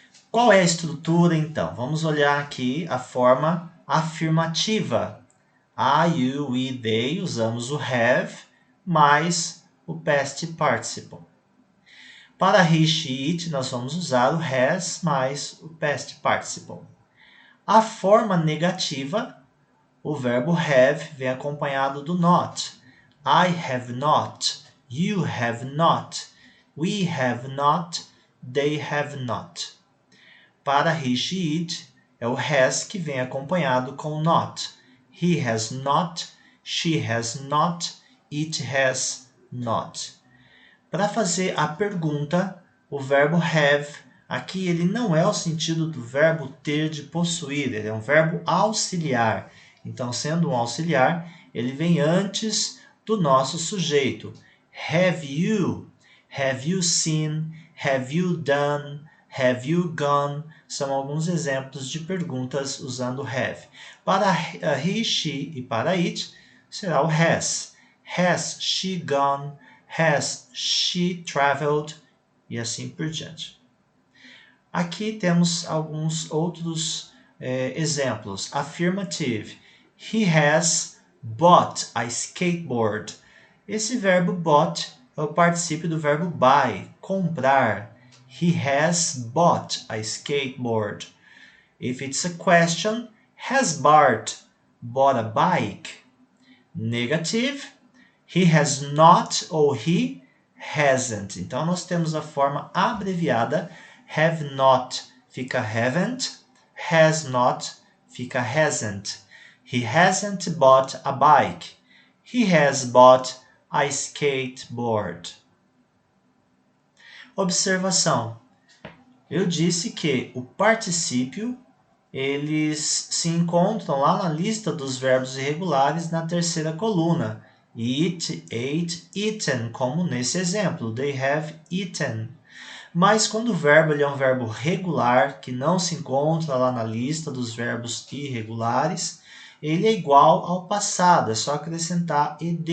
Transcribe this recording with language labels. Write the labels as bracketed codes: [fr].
[pt] Qual é a estrutura então? Vamos olhar aqui a forma afirmativa. I, you, we, they, usamos o have mais o past participle. Para he, she, it, nós vamos usar o has mais o past participle. A forma negativa, o verbo have vem acompanhado do not. [en] I have not, you have not, we have not, they have not. [pt] Para he, she, it, é o has que vem acompanhado com not. [en] He has not, she has not, it has not. [pt] Para fazer a pergunta, o verbo have, aqui ele não é o sentido do verbo ter, de possuir, ele é um verbo auxiliar. Então, sendo um auxiliar, ele vem antes do nosso sujeito. [en] Have you seen, have you done, have you gone? [pt] São alguns exemplos de perguntas usando have. Para he, she e para it, será o has. [en] Has she gone? Has she traveled? [pt] E assim por diante. Aqui temos alguns outros exemplos. [en] Affirmative. He has bought a skateboard. [pt] Esse verbo bought é o particípio do verbo buy, comprar. [en] He has bought a skateboard. If it's a question, has Bart bought a bike? Negative. He has not ou he hasn't. [pt] Então, nós temos a forma abreviada. [en] Have not fica haven't. Has not fica hasn't. He hasn't bought a bike. He has bought a skateboard. [pt] Observação. Eu disse que o particípio eles se encontram lá na lista dos verbos irregulares na terceira coluna. [en] Eat, ate, eaten, como nesse exemplo. They have eaten. [pt] Mas quando o verbo é um verbo regular, que não se encontra lá na lista dos verbos irregulares, ele é igual ao passado, é só acrescentar ed.